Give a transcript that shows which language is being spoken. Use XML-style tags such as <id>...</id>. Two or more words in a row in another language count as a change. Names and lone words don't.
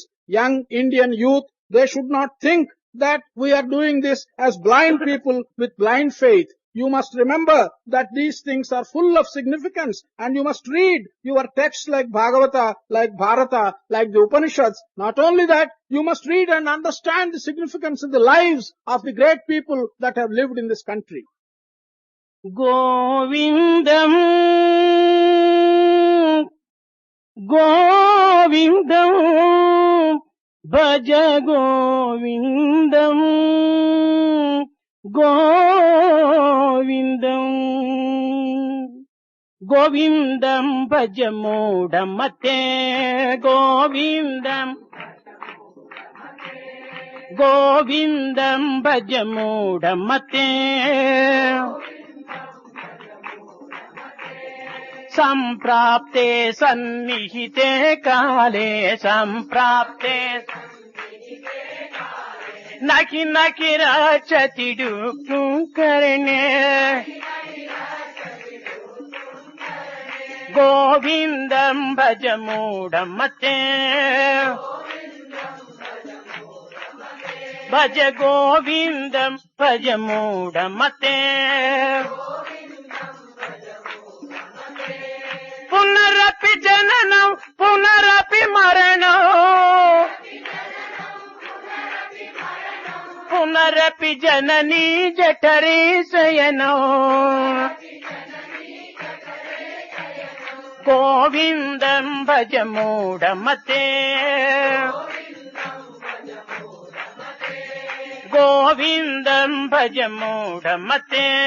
<en>Young Indian youth, they should not think that we are doing this as blind people with blind faith. you must remember that these things are full of significance, and you must read your texts like Bhagavata, like Bharata, like the Upanishads. Not only that, you must read and understand the significance of the lives of the great people that have lived in this country.</en> <sa>గోవిందం గోవిందం భజ గోవిందం గోవిందం గోవిందం భజ మూఢమతే గోవిందం గోవిందం భజ మూఢమతే సంప్రాప్తే సన్నిహితే కాలే సంప్రాప్తే నకి నకి రచతిడు కరణే గోవిందం భజ మూఢమతే భజ గోవిందం భజ మూఢమతే పునరపి జననం పునరపి మరణం పునరపి జననీ జఠరే శయనం గోవిందం భజ మూఢమతే గోవిందం భజ మూఢమతే</sa>